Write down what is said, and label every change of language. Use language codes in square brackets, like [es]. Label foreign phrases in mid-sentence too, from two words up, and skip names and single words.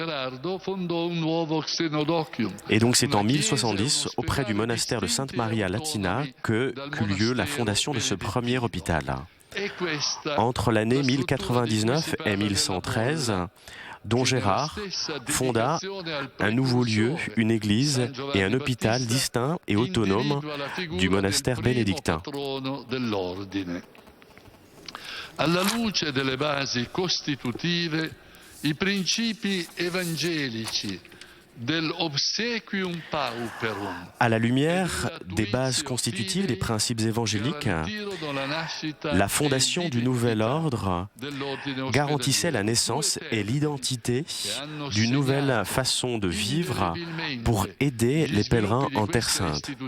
[fr] Et donc c'est en 1070, auprès du monastère de Sainte Maria Latina, qu'eut lieu la fondation de ce premier hôpital. Entre l'année 1099 et 1113, Don Gérard fonda un nouveau lieu, une église et un hôpital distincts et autonomes du monastère bénédictin. [it] Alla luce delle basi costitutive, i principi evangelici [fr] à la lumière des bases constitutives, des principes évangéliques, la fondation du nouvel ordre garantissait la naissance et l'identité d'une nouvelle façon de vivre pour aider les pèlerins en Terre Sainte.